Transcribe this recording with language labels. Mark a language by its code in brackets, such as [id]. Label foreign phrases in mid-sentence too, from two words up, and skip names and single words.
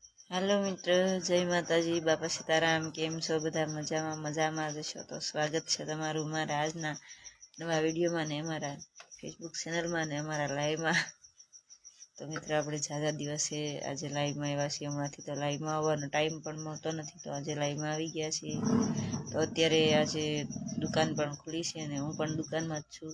[gu] હેલો મિત્ર, જય માતાજી, બાપા સીતારામ। કેમ છો બધા મજામાં જશો તો સ્વાગત હૈ તમારું મારા આજના નવા વિડિયો મેં ને અમારા ફેસબુક ચેનલ મેં ને અમારા લાઇવ મેં। તો મિત્ર આપણે ઝાઝા દિવસે આજ લાઇવ મેં આવ્યા છીએ। હમણાંથી તો લાઇવ મેં આવવાનો ટાઇમ પણ મળતો નથી, તો આજ લાઇવ મેં આવી ગયા છીએ। તો અત્યારે આજ દુકાન પણ ખુલી છે અને હું પણ દુકાન મેં જ છું।